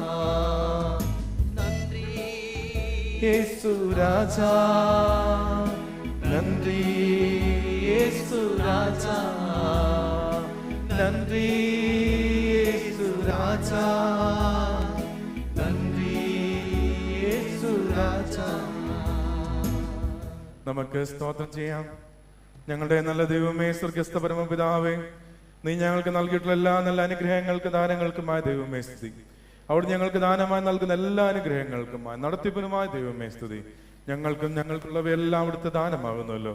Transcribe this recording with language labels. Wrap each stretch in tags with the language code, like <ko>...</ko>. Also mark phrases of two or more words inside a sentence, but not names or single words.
<ta>நன்றி இயேசு ராஜா, நன்றி இயேசு ராஜா, நன்றி இயேசு ராஜா, நன்றி இயேசு ராஜா.</ta> <ml>നമുക്ക് സ്തോത്രം ചെയ്യാം. ഞങ്ങളുടെ നല്ല ദൈവമേ, സ്വർഗസ്ഥ പരമപിതാവേ, നീ ഞങ്ങൾക്ക് നൽകിയിട്ടുള്ള എല്ലാ നല്ല അനുഗ്രഹങ്ങൾക്ക് ദാനങ്ങൾക്കുമായ ദൈവമേ സ്തുതി. അവിടെ ഞങ്ങൾക്ക് ദാനമായി നൽകുന്ന എല്ലാ അനുഗ്രഹങ്ങൾക്കും നടത്തിപ്പിനുമായ ദൈവമേ സ്തുതി. ഞങ്ങൾക്കും ഞങ്ങൾക്കുള്ളവയെല്ലാം അവിടുത്തെ ദാനമാകുന്നല്ലോ.</ml>